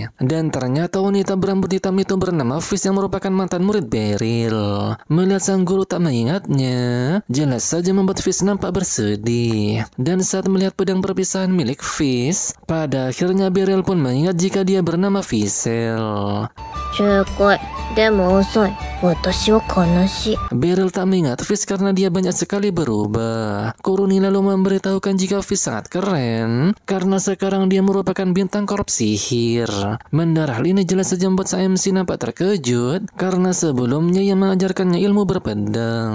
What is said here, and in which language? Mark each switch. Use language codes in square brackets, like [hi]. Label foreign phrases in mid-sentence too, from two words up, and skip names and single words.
[id] Dan ternyata wanita berambut hitam itu bernama Fizz yang merupakan mantan murid Beryl. Melihat sang guru tak mengingatnya, jelas saja membuat Fizz nampak bersedih. Dan saat melihat pedang perpisahan milik Fizz, pada Pada akhirnya Beryl pun mengingat jika dia bernama Visel. [ja] 正解。でも遅い。私は悲しい。 [id] Beryl tak mengingat Fish karena dia banyak sekali berubah. Kuruni lalu memberitahukan jika Fish sangat keren karena sekarang dia merupakan bintang korps sihir. Mendengar hal ini jelas saja membuat MC nampak terkejut karena sebelumnya ia mengajarkannya ilmu berpedang.